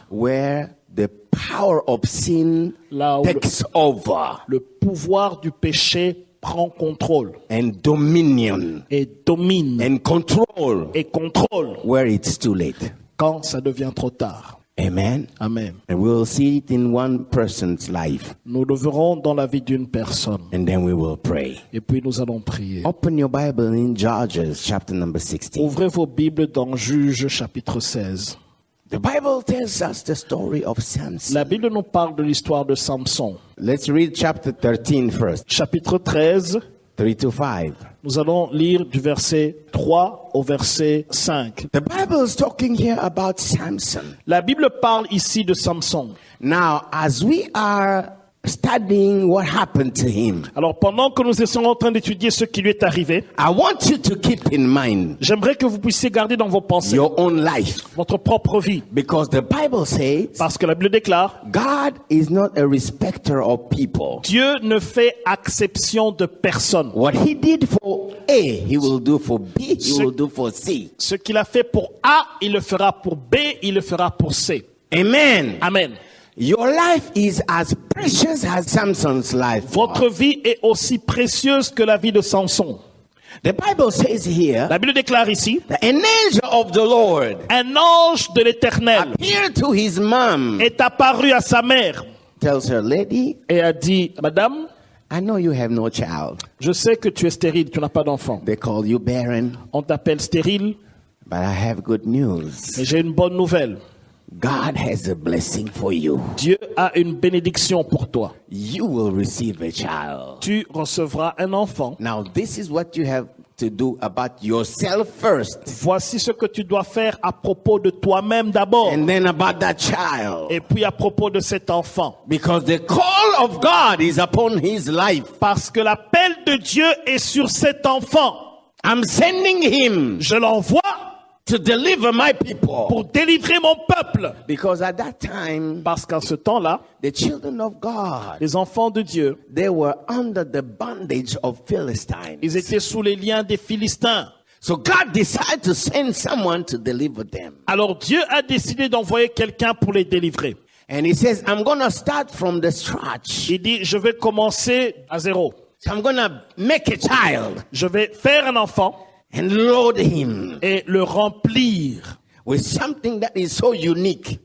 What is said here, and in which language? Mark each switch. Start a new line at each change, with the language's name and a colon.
English: where the power of sin
French: là où
English: takes over
French: le pouvoir du péché prend contrôle
English: and dominion
French: et domine
English: and control
French: et contrôle
English: where it's too late.
French: quand ça devient trop tard.
English: Amen.
French: Amen.
English: And we'll see it in one person's life,
French: Nous le verrons dans la vie d'une personne
English: and then we will pray.
French: et puis nous allons prier.
English: Open your Bible in Judges chapter number 16.
French: Ouvrez vos Bibles dans Juges chapitre 16.
English: The Bible tells us the story of Samson.
French: La Bible nous parle de l'histoire de Samson.
English: Let's read chapter 13 first,
French: Chapitre 13,
English: 3 to 5.
French: nous allons lire du verset 3 au verset 5.
English: The Bible is talking here about Samson.
French: La Bible parle ici de Samson.
English: Now, as we are studying what happened to him,
French: Alors pendant que nous sommes en train d'étudier ce qui lui est arrivé,
English: I want you to keep in mind
French: j'aimerais que vous puissiez garder dans vos pensées
English: your own life,
French: votre propre vie.
English: because the Bible says
French: Parce que la Bible déclare,
English: God is not a respecter of people.
French: Dieu ne fait exception de personne.
English: What he did for A, he will do for B, he will do for C.
French: Ce qu'il a fait pour A, il le fera pour B, il le fera pour C.
English: Amen.
French: Amen.
English: Your life is as precious as Samson's life.
French: Votre vie est aussi précieuse que la vie de Samson.
English: The Bible says here
French: La Bible déclare ici,
English: that an angel of the Lord
French: un ange de l'Éternel
English: appeared to his mom,
French: est apparu à sa mère
English: tells her, lady,
French: et a dit, Madame,
English: I know you have no child.
French: je sais que tu es stérile, tu n'as pas d'enfant.
English: They call you barren,
French: On t'appelle stérile,
English: but I have good news.
French: mais j'ai une bonne nouvelle.
English: God has a blessing for you.
French: Dieu a une bénédiction pour toi.
English: You will receive a child.
French: Tu recevras un enfant.
English: Now, this is what you have to do about yourself first,
French: Voici ce que tu dois faire à propos de toi-même d'abord.
English: and then about that child.
French: Et puis à propos de cet enfant.
English: Because the call of God is upon his life.
French: Parce que l'appel de Dieu est sur cet enfant.
English: I'm sending him
French: Je l'envoie
English: to deliver my people.
French: pour délivrer mon peuple.
English: Because at that time,
French: Parce qu'en ce temps-là,
English: the children of God,
French: les enfants de Dieu,
English: they were under the bondage of Philistines.
French: ils étaient sous les liens des Philistins.
English: So God decided to send someone to deliver them.
French: Alors Dieu a décidé d'envoyer quelqu'un pour les délivrer.
English: And he says, I'm going to start from the scratch.
French: Il dit, je vais commencer à zéro.
English: So I'm going to make a child
French: Je vais faire un enfant
English: and load him
French: et le remplir
English: with something that is so unique,